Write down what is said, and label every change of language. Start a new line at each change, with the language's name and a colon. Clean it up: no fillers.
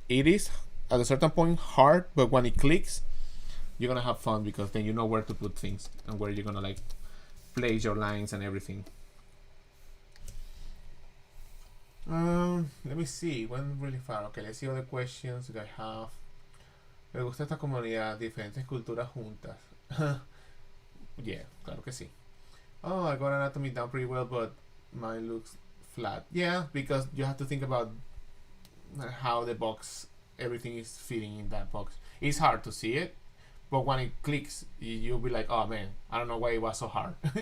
English: It is at a certain point hard, but when it clicks, you're gonna have fun, because then you know where to put things and where you're gonna like place your lines and everything. Let me see. Went really far. Okay, let's see other questions that I have.
Spanish: Me gusta esta comunidad, diferentes culturas juntas. Yeah, claro que sí.
English: Oh, I got anatomy down pretty well, but mine looks flat. Yeah, because you have to think about how the box, everything is fitting in that box. It's hard to see it, but when it clicks, you'll be like, oh man, I don't know why it was so hard.